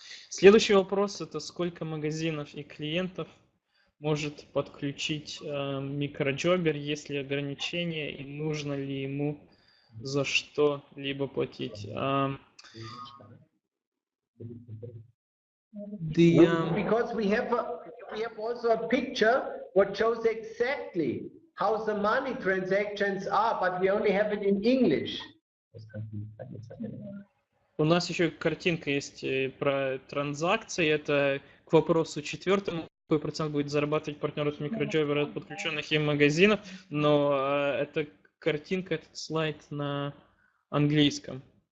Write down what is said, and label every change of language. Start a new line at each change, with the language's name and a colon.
Russian: Следующий вопрос, это сколько магазинов и клиентов может подключить микроджобер, есть ли ограничения и нужно ли ему за что-либо платить.
English: Because we have also a picture what shows exactly how the money transactions are, but we only have it in English.
Russian: У нас еще картинка есть про транзакции. Это к вопросу четвертому. Какой процент будет зарабатывать партнер от микроджобера от подключенных им магазинов? Но эта картинка, этот слайд на английском.